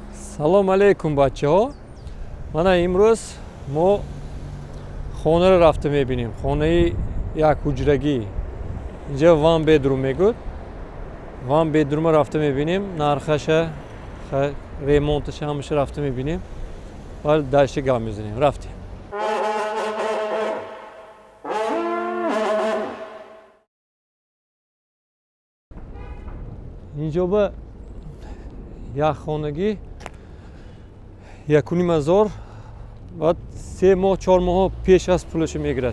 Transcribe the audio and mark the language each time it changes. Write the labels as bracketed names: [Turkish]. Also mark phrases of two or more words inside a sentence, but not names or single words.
[Tajik] Салом алейкум бачаҳо. Мана имрӯз мо хонаро рафта мебинем. Хонаи як ҳуҷрагӣ. Инҷа [English] one bedroom [Tajik] мегӯяд. [English] One bedroom [Tajik] рафта мебинем. Нархаша, ремонташа ҳамаша рафта мебинем. Вали дальше гап мезанем. Рафтем. Инҷо ба як хонагӣ 1,5 баъд 3 моҳ 4 моҳ пеш аз пулаша мегирад.